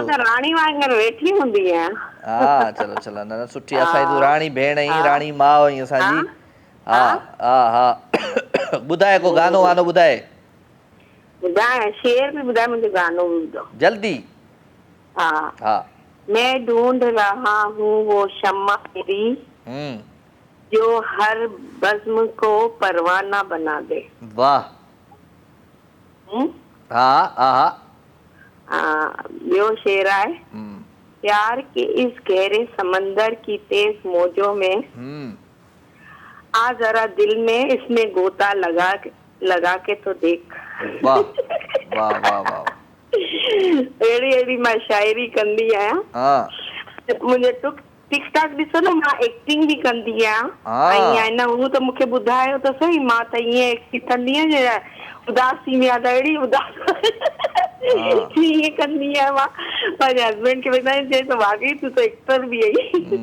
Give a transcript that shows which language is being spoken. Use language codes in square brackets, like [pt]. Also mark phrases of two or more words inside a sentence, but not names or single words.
[sd] त राणी वांगुरु वेठी हूंदी आहियां हा चलो चलो न सुठी असांजी तूं राणी भेण आहीं राणी माउ आहीं असांजी हा हा हा ॿुधाए को गानो वानो ॿुधाए ॿुधाए शेर बि ॿुधाए मुंहिंजो गानो बि ॿुधो जल्दी हा हा [hi] मैं ढूंढ रहा हूँ वो शम्मा मेरी जो हर बज़्म को परवाना बना दे वाह हा हा [sd] ॿियो शेर आहे [hi] प्यार के इस गहरे समंदर की तेज मौजों में आ जरा दिल में इसमें गोता लगा के तो देख वाह वाह वाह वाह [sd] अहिड़ी अहिड़ी मां शाइरी कंदी आहियां मुंहिंजो टिकटॉक ॾिसो न मां एक्टिंग बि कंदी आहियां ऐं न हू त मूंखे ॿुधायो त सही मां त ईअं एक्टिंग कंदी आहियां उदास थींदी आहे त अहिड़ी उदास ईअं कंदी आहियां मां पंहिंजे हस्बैंड खे ॿुधाईंदी चए त वाकई तूं त एक्टर बि आहीं